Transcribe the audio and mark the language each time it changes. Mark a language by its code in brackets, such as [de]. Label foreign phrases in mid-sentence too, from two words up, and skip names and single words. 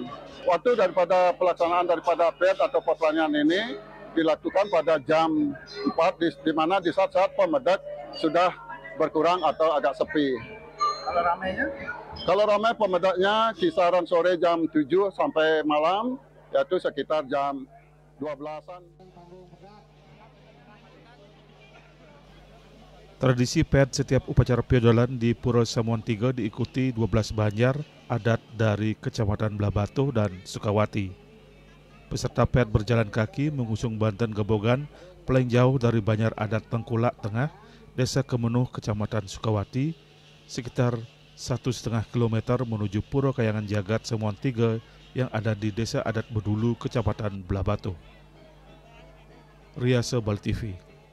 [id] Waktu daripada pelaksanaan daripada PED atau pertanian ini dilakukan pada jam 4, di mana di saat-saat pemedak sudah berkurang atau agak sepi. Kalau ramainya? Kalau ramai pemedaknya kisaran sore jam 7 sampai malam, yaitu sekitar jam 12-an. Tradisi PED setiap upacara piodalan di Pura Samuan 3 diikuti 12 banjar adat dari Kecamatan Blabatu dan Sukawati. Peserta PED berjalan kaki mengusung Banten Gebogan paling jauh dari banjar adat Tengkulak Tengah, Desa Kemenuh, Kecamatan Sukawati, sekitar 1,5 kilometer menuju Pura Kayangan Jagat Samuan 3 yang ada di Desa Adat Bedulu, Kecamatan Blabatu. Riase Bal TV.